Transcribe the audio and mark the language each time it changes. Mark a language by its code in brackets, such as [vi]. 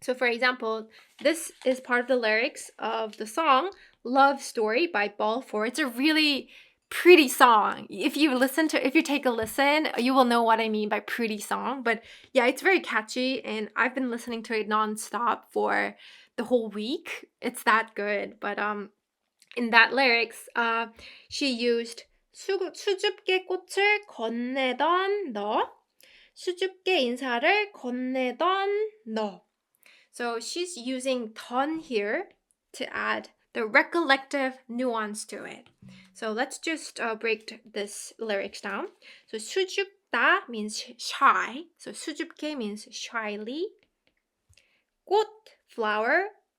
[en] So for example, this is part of the lyrics of the song Love Story by Ball 4. It's a really pretty song. If you take a listen, you will know what I mean by pretty song. But yeah, it's very catchy and I've been listening to it nonstop for the whole week. It's that good. But in that lyrics, she used [ko] 수줍게 꽃을 건네던 너, 수줍게 인사를 건네던 너. [en] So she's using 던 here to add the recollective nuance to it. So let's just break this lyrics down. So 수줍다 means shy. So 수줍게 means shyly. 꽃, flower.